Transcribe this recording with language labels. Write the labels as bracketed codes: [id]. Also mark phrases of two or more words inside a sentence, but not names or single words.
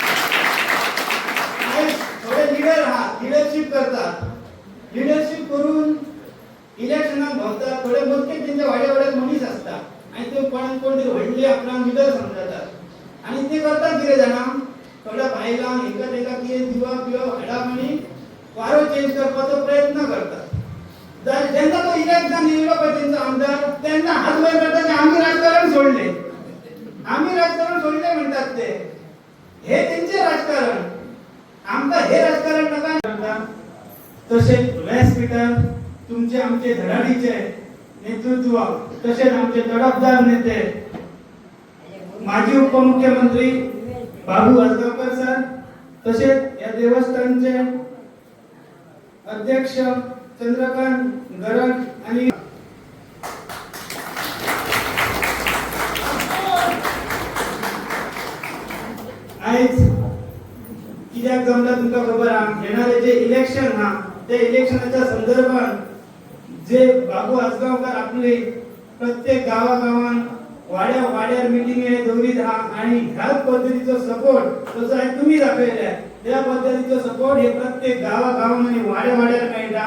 [kok] थोडे लिडर आहात लिडरशिप करतात लिडरशिप करून इलेक्शनाक भोंवतात थोडे मोजके तेंचे वाड्या मनीस आसता आनी ते कोण तरी व्हडले आपणाक लिडर समजतात आनी ते करतात कितें जाणां थोड्या बायलांक एका कितें दिवप हाडप आनी वारो चेंज करपाचो प्रयत्न करतात ज्यांना तो इलेक्शन दिलेलो पळय त्यांचा आमदार त्यांना हात वर करताना आम्ही राजकारण सोडले, आम्ही राजकारण सोडले म्हणतात ते. हे त्यांचे राजकारण, आमका हे राजकारण नका करता. [mr] तसेच व्यासपीठार तुमचे आमचे धडाडीचे नेतृत्व, तसेच आमचे तडफदार नेते माजी उपमुख्यमंत्री बाबू आजगावकर सर, तसेच या देवस्थानचे अध्यक्ष चंद्रकांत गरड आणि [kok] आयज कित्याक जमला तुमका खबर हा, येणारे जे इलेक्शन हा त्या इलेक्शनाच्या संदर्भात जे बाबू आजगावकर आपले प्रत्येक गावागावान वाड्या वाड्यार मिटिंगे दवरीत हा आणि ह्याच पद्धतीचो सपोर्ट जसो आज तुम्ही दाखयला त्या पद्धतीचो सपोर्ट हे प्रत्येक गावागावान आणि वाड्या वाड्यार मेळटा.